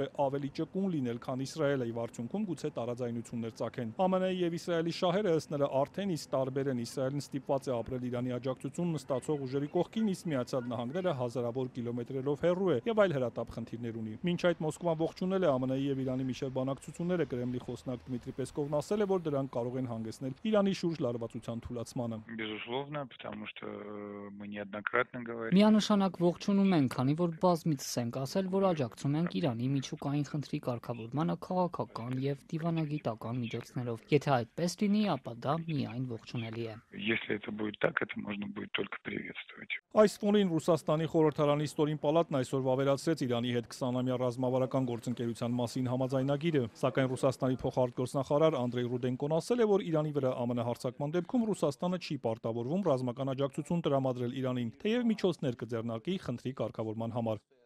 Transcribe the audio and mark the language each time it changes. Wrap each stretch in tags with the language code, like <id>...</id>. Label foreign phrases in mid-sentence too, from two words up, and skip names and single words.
<hy>է ավելի ճկուն լինել, քան Իսրայելը, եւ արդյունքում գուցե տարաձայնություններ ծագեն։ ԱՄՆ-ի եւ Իսրայելի շահերը ըստ նրա արդեն իսկ տարբեր են։ Իսրայելն ստիպված է ապրել Իրանի աջակցությունն ստացող ուժերի կողքին, իսկ Միացյալ Նահանգները հազարավոր կիլոմետրերով հեռու է եւ այլ հրատապ խնդիրներ ունի։ Մինչ այդ Մոսկվան ողջունել է ԱՄՆ-ի եւ Իրանի միջև բանակցությունները, Կրեմլի խոսնակ Դմիտրի Պեսկովն ասել է, որ դրանք կարող են հանգեցնել Իրանի շուրջ լարվածության թուլացմանը։</hy> <ru>Безусловно, потому что мы неоднократно говорили.</ru> <hy>Միանշանակ ողջունում ենք, քանի որ բազմիցս ենք ասել, որ աջակցում ենք Իրանի միջուկային խնդրի կարգավորմանը քաղաքական եւ դիվանագիտական միջոցներով։ Եթե այդպես լինի, ապա դա միայն ողջունելի է։</hy> <ru>Если это будет так, это можно будет только приветствовать.</ru> <hy>Այս ֆոնին Ռուսաստանի խորհրդարանի ստորին պալատն այսօր վավերացրեց Իրանի հետ 20-ամյա ռազմավարական գործընկերության մասին համաձայնագիրը, սակայն Ռուսաստանի փոխարտգործնախարար Անդրեյ Ռուդենկոն ասել է, որ Իրանի վրա ԱՄՆ հարձակման դեպքում Ռուսաստանը չի պարտավորվում ռազմական աջակցություն տրամադրել Իրանին, թեև միջոցներ կձեռնարկի խնդրի կարգավորման համար։</hy>